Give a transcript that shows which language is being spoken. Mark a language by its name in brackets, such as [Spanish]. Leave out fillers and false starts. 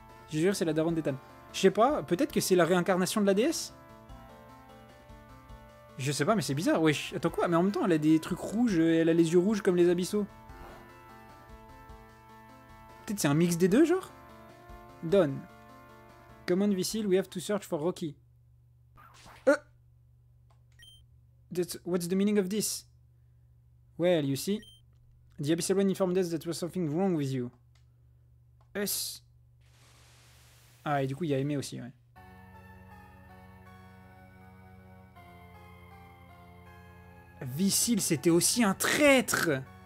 [French] Je jure, c'est la daronne d'Ethan. Je sais pas, peut-être que c'est la réincarnation de la déesse? Je sais pas, mais c'est bizarre. Wesh, attends quoi? Mais en même temps, elle a des trucs rouges, elle a les yeux rouges comme les abyssaux. Peut-être c'est un mix des deux, genre? [English] Done. Come on, Visil, we have to search for Rocky. What's the meaning of this? Well, you see, the Abyssal One informed us that there was something wrong with you. Us. [French] Ah, et du coup, il y a Aimé aussi, ouais. Visil, c'était aussi un traître!